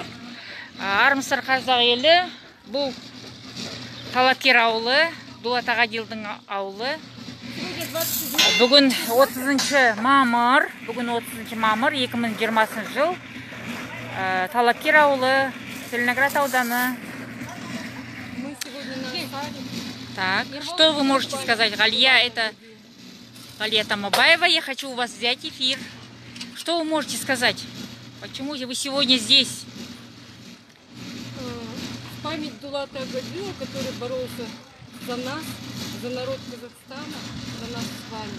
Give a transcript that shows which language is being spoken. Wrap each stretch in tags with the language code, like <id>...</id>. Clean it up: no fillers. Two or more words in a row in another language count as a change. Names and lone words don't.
<kk>Армысыздар қазақ елі, бұл Талапкер ауылы, Дулат Ағадилдің ауылы. Бүгін 30 мамыр, 2020 жыл. Талапкер ауылы, Целиноград ауданы.</kk> <ru>Мы сегодня на Асаре. Так, что вы можете сказать? Галия, это Галия Тамабаева. Я хочу у вас взять эфир. Что вы можете сказать? Почему вы сегодня здесь? В память Дулата Ағадила, который боролся за нас, за народ Казахстана, за нас с вами.</ru>